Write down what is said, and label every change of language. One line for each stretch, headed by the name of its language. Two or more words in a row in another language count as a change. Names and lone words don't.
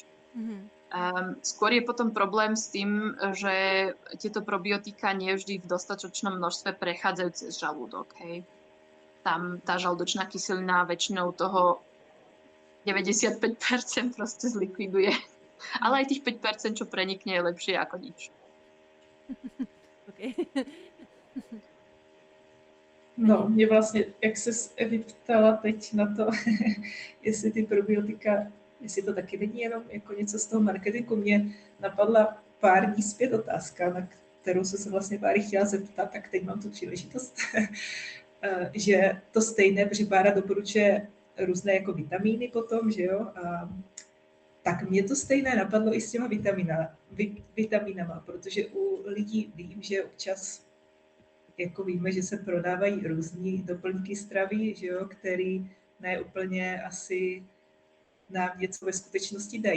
Slovak: Skôr je potom problém s tým, že tieto probiotika nie vždy v dostatočnom množstve prechádzajú cez žalúdok. Hej. Tam tá žalúdočná kyselina väčšinou toho 95% proste zlikviduje. Ale aj tých 5%, čo prenikne, je lepšie ako nič. Okay.
Czech: No, mě vlastně, jak se Evi ptala teď na to, jestli ty probiotika, jestli to taky není jenom jako něco z toho marketingu, mě napadla pár dní zpět otázka, na kterou jsem se vlastně Báry chtěla zeptat, tak teď mám tu příležitost, že to stejné, protože Bára doporučuje různé jako vitamíny potom, že jo, a tak mě to stejné napadlo i s těma vitaminama, protože u lidí vím, že občas jako víme, že se prodávají různý doplňky stravy, že jo, který ne úplně asi nám něco ve skutečnosti dají.